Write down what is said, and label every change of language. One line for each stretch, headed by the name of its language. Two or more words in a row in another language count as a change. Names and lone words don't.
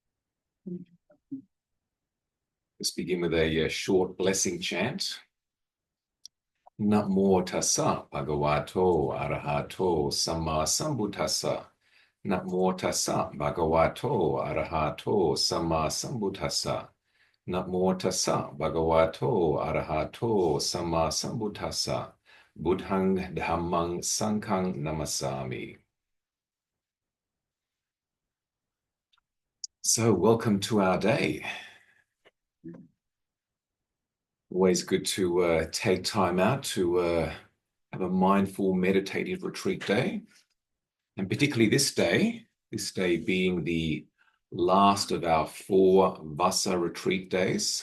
English: Let's begin with a short blessing chant.
Pali: Namo tassa bhagavato arahato samma sambuddhassa. Namo tassa bhagavato arahato samma sambuddhassa. Namo tassa bhagavato arahato samma sambuddhassa. Buddhang dhammang sanghang namasami.
English: So welcome to our day. Always good to take time out to have a mindful meditative retreat day. And particularly this day being the last of our 4 Vassa Retreat days.